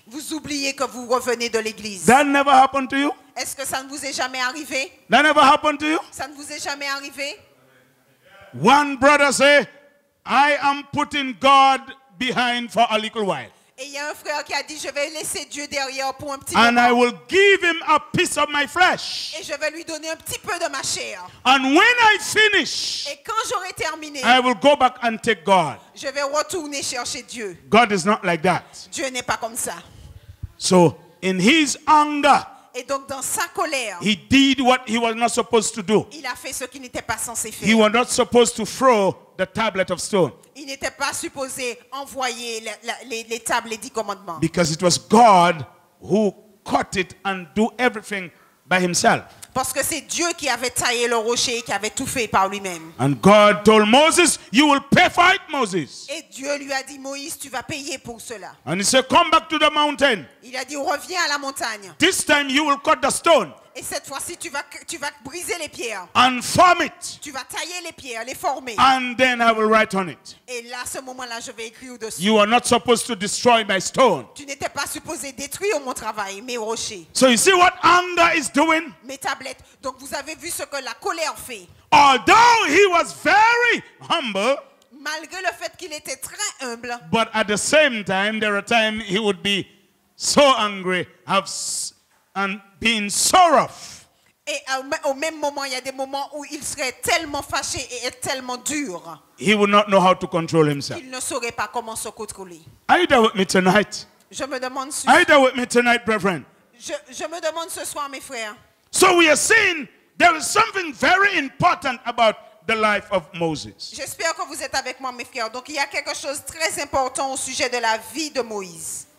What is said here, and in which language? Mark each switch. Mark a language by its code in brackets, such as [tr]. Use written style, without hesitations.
[fr] Vous oubliez que vous revenez de l'église. [en] That never happened to you? [fr] Est-ce que ça ne vous est jamais arrivé? [en] That never happened to you? [fr] Ça ne vous est jamais arrivé? [en] One brother say, I am putting God behind for a little while. [fr] Et il y a un frère qui a dit, je vais laisser Dieu derrière pour un petit [en] And I [fr] moment. [en] will give him a piece of my flesh. [fr] Et je vais lui donner un petit peu de ma chair. [en] And when I finish, [fr] Et quand j'aurai terminé, [en] I will go back and take God. [fr] je vais retourner chercher Dieu. [en] God is not like that. [fr] Dieu n'est pas comme ça. [en] So in his anger, [fr] Et donc dans sa colère, [en] he did what he was not supposed to do. [fr] il a fait ce qu'il n'était pas censé [en] He [fr] faire. [en] was not supposed to throw the tablet of stone [fr] Il n'était pas supposé envoyer les tables, les 10 commandements. [en] because it was God who cut it and do everything by himself. [fr] Parce que c'est Dieu qui avait taillé le rocher et qui avait tout fait par lui-même. [en] And God told Moses, you will pay for it, Moses. [fr] Et Dieu lui a dit, Moïse, tu vas payer pour cela. [en] And he said, come back to the mountain. [fr] Il a dit, reviens à la montagne. [en] This time you will cut the stone [fr] Et cette fois-ci, tu vas briser les pierres. [en] and form it. [fr] Tu vas tailler les pierres, les former. [en] And then I will write on it. [fr] Et là, à ce moment-là, je vais écrire au-dessus. [en] You are not supposed to destroy my stone. [fr] Tu n'étais pas supposé détruire mon travail, mes rochers, [en] So you see what anger is doing? [fr] mes tablettes. Donc vous avez vu ce que la colère fait. [en] Although he was very humble, [fr] Malgré le fait qu'il était très humble, [en] but at the same time, there are times he would be so angry and being so rough. [fr] et au même moment, il y a des moments où il serait tellement fâché et tellement dur [en] He would not know how to control himself. [fr] qu'il ne saurait pas comment se contrôler. [en] Are you there with me tonight? [fr] Je me demande, [en] Are you there with me tonight, brethren? [fr] je me demande ce soir, mes frères, [en] So we are seeing there is something very important about the life of Moses. [fr] J'espère que vous êtes avec moi, mes frères. Donc, il y a quelque chose de très important au sujet de la vie de Moïse.